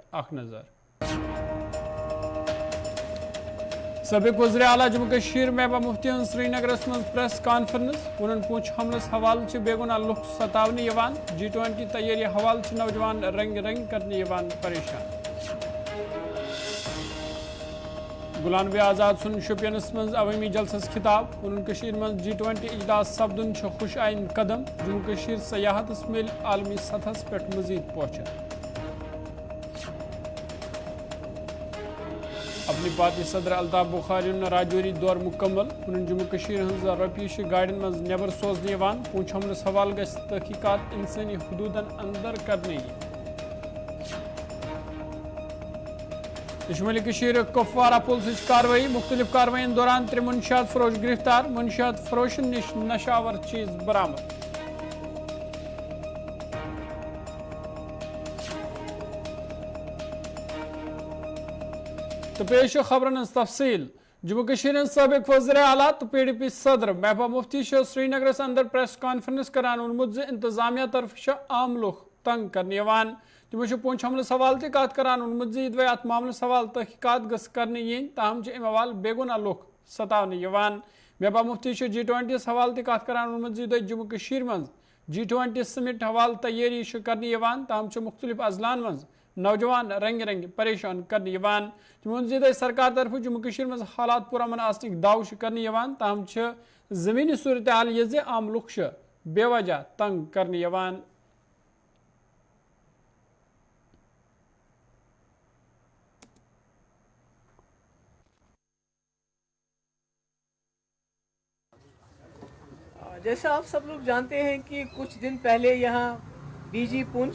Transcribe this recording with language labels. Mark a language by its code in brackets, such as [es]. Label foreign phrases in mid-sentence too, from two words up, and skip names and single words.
[ks] اخ نظر سابق وزیر اعلیٰ جموں کشمیر محبوبہ مفتی سری نگرس من پریس کانفرنس ون پونچھ حملس حوالہ بے گناہ لوک ستاونے G20 تیاری حوالہ نوجوان رنگ رنگ کرنے پریشان غلام نبی آزاد سن شوپینس من عوامی جلسس خطاب ون من G20 اجلاس سپدن خوش آئین قدم جموں کشمیر سیاحت مل عالمی سطح پہ مزید پہنچ اپنی پارٹی صدر الطاف بخاری راجوری دور مکمل ون جموں کشمیر ہز رپیش گاڑین من نبر سوزنے پونچھ حملس حوالہ گژھِ تحقیقات انسانی حدودن اندر کرنے شمالی کشمیر کپوارہ پولیسچ کاروٲیی مختلف کاروائین دوران 3 منشیات فروش گرفتار منشیات فروشن نش نشاور چیز برآمد تو پیش خبرن تفصیل جموں کشمیر سابق وزیر اعلیٰ تو PDP صدر محبوبہ مفتی سری نگرس اندر پریس کانفرنس کران وونمت انتظامیہ طرف عام لوگ تنگ کرنے تمو پونچھ حملس حوالہ کت کران وونمت ات معاملس حوالہ تحقیقات گھس کرنے ین تاہم ام حوالہ بے گناہ لوگ ستاونے محبوبہ مفتی G20 حوالہ کت کران وونمت جموں کشمیر من G20 سمٹ حوالہ تیاری کرنے تاہم مختلف اضلاع من نوجوان رنگ رنگ پریشان کرنے تمہ سرکار طرف جموں کشمیر من حالات پورا من آسنک دعو کرنے تاہم زمینی صورتحال یہ عام لوگ بے وجہ تنگ کرنے [ur] جیسا آپ سب لوگ جانتے ہیں کہ کچھ دن پہلے یہاں BG پونچھ